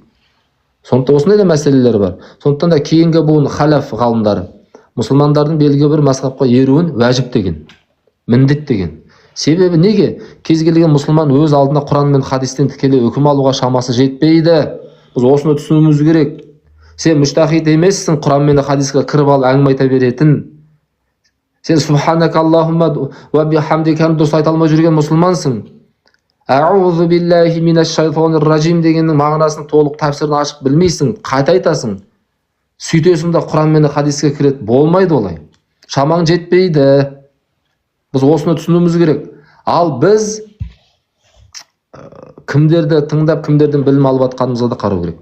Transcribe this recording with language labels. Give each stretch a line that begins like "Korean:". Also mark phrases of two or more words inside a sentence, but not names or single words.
Kazakh: Сондықтан осындай да мәселелер бар. Сондықтан да кейінгі буын халяф ғалымдары мұсылмандардың белгілі бір мазхабқа еруін уәжіп деген, міндет деген. Себебі неге? Кез келген мұсылман өз алдына Құран мен хадистен тікелей үкім алуға шамасы жетпейді. Біз осыны түсінуіміз керек. Сен мүштахид емессің, Құран мен хадиске кіріп алып әңгіме айта беретін. Сен
Arabic: سبحانك اللهم وبحمدك
Kazakh: дұрыс айта алмай жүрген мұсылмансың.
Arabic: أعوذ بالله من الشيطان الرجيم
Kazakh: дегеннің мағынасын толық тәпсірін ашып білмейсің, қайта айтасың. Сөйтесің де Құран мен хадиске кіреді. Болмайды олай. Шамаң жетпейді. Біз осыны түсінуіміз керек. Ал біз кімдерді тыңдап, кімдерден білім алып жатқанымызға да қарау керек.